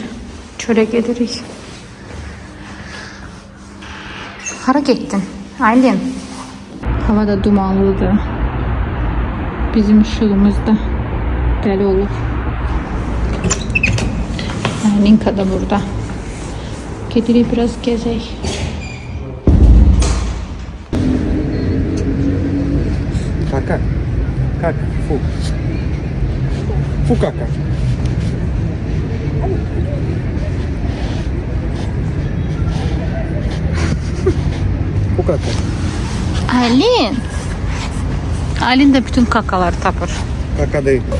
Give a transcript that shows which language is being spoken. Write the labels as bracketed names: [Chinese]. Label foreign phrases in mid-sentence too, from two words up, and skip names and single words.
[Azerbaijani] Çölə gedirik. Hara getdin? Aylin. Hava da dumanlıdır. Bizim ışığımız da dəli olur. Linka da burada. Gedirik biraz gezək. Kaka. Kaka. Fu. Fu kaka. Bu kaka. Aylin. Aylin de bütün kakaları tapır. Kaka değil.